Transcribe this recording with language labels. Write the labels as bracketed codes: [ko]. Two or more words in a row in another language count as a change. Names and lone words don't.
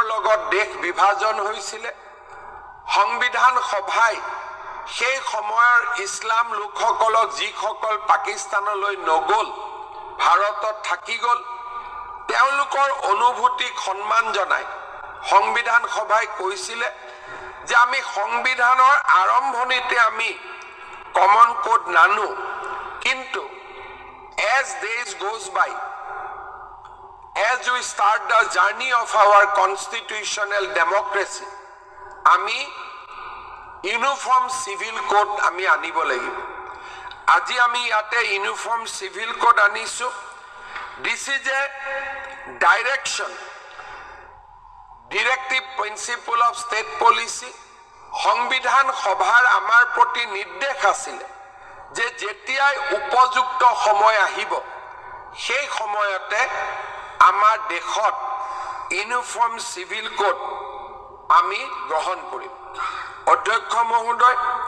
[as] লগত দেশ বিভাজন হৈছিলে সংবিধান সভাই সেই সময়ৰ ইছলাম লোকসকলক যিসকল পাকিস্তানলৈ নগল ভাৰতত থাকি গল তেওঁলোকৰ অনুভূতিক সন্মান জনাই সংবিধান সভাই কৈছিলে যে আমি সংবিধানৰ আৰম্ভণিতে আমি কমন কোড নানো কিন্তু [en] as days goes by as we start the journey of our constitutional democracy [as] আমি ইউনিফর্ম সিভিল কোড আমি আনিব লাগিব আজি আমি ইয়াতে ইউনিফর্ম সিভিল কোড আনিছো [en] this is a direction directive principle of state policy [as] সংবিধান সভাৰ আমাৰ প্ৰতি নিৰ্দেশ আছিল যে যেতিয়াই উপযুক্ত সময় আহিব সেই সময়তে আমাৰ দেশত [en] uniform civil code [as] আমি গ্ৰহণ কৰিম অধ্যক্ষ মহোদয়